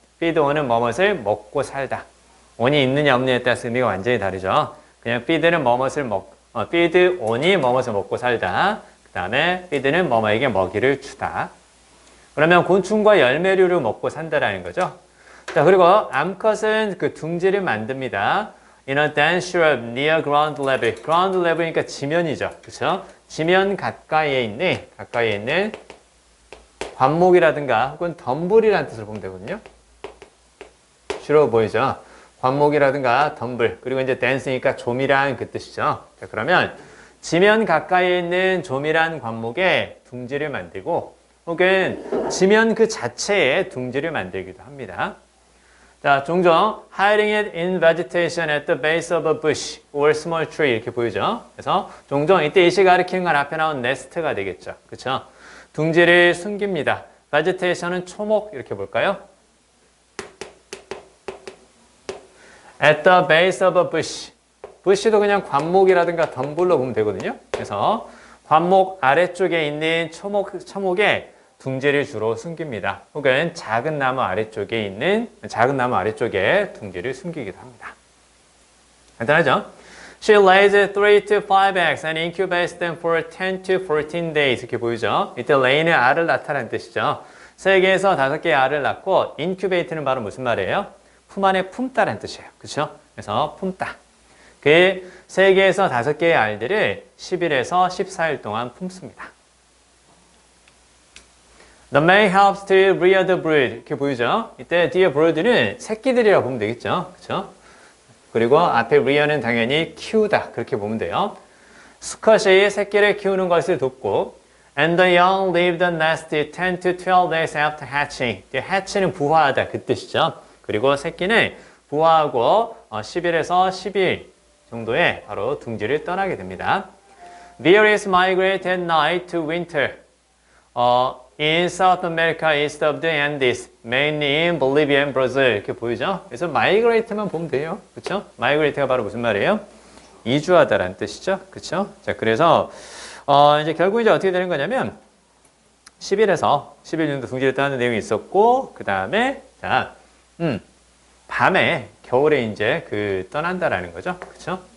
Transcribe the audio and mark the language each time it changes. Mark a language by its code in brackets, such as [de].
[ko] feed on은 뭐뭇을 먹고 살다. on이 있느냐 없느냐에 따라서 의미가 완전히 다르죠. 그냥 feed는 feed on이 뭐뭇을 먹고 살다. 그 다음에 feed는 뭐뭐에게 먹이를 주다. 그러면 곤충과 열매류를 먹고 산다라는 거죠. 자, 그리고 암컷은 그 둥지를 만듭니다. [en] In a dense shrub near ground level. [ko] ground level이니까 지면이죠. 그렇죠? 지면 가까이에 있는 관목이라든가 혹은 덤불이라는 뜻을 보면 되거든요. shrub 보이죠? 관목이라든가 덤불, 그리고 이제 댄스니까 조밀한 그 뜻이죠. 자, 그러면 지면 가까이에 있는 조밀한 관목에 둥지를 만들고 혹은 지면 그 자체에 둥지를 만들기도 합니다. 자, 종종 [en] hiding it in vegetation at the base of a bush or small tree [ko] 이렇게 보이죠. 그래서 종종 이때 이시 가리키는 건 앞에 나온 네스트가 되겠죠. 그렇죠? 둥지를 숨깁니다. vegetation은 초목 이렇게 볼까요? [en] At the base of a bush. [ko] bush도 그냥 관목이라든가 덤불로 보면 되거든요. 그래서 관목 아래쪽에 있는 초목에 둥지를 주로 숨깁니다. 혹은 작은 나무 아래쪽에 둥지를 숨기기도 합니다. 간단하죠? [en] She lays 3 to 5 eggs and incubates them for 10 to 14 days. [ko] 이렇게 보이죠? 이때 lay는 알을 낳다라는 뜻이죠. 3개에서 5개의 알을 낳고 incubate는 바로 무슨 말이에요? 품 안에 품다라는 뜻이에요. 그렇죠? 그래서 품다. 그 3개에서 5개의 알들을 10일에서 14일 동안 품습니다. [en] The male helps to rear the brood. [ko] 이렇게 보이죠? 이때 뒤에 brood는 새끼들이라고 보면 되겠죠? 그렇죠? 그리고 앞에 rear는 당연히 키우다. 그렇게 보면 돼요. 수컷이 새끼를 키우는 것을 돕고 [en] And the young leave the nest 10 to 12 days after hatching. [ko] hatch는 부화하다. 그 뜻이죠. 그리고 새끼는 부화하고 10일에서 10일 정도에 바로 둥지를 떠나게 됩니다. [en] Bears migrate at night to winter. In South America, east of the Andes, mainly in Bolivia and Brazil. [ko] 이렇게 보이죠? 그래서 migrate만 보면 돼요. 그렇죠? migrate가 바로 무슨 말이에요? 이주하다라는 뜻이죠. 그렇죠? 자, 그래서 이제 결국 이제 어떻게 되는 거냐면 10일에서 10일 정도 둥지를 떠나는 내용이 있었고 그 다음에 자, 밤에 겨울에 이제 떠난다라는 거죠. 그렇죠?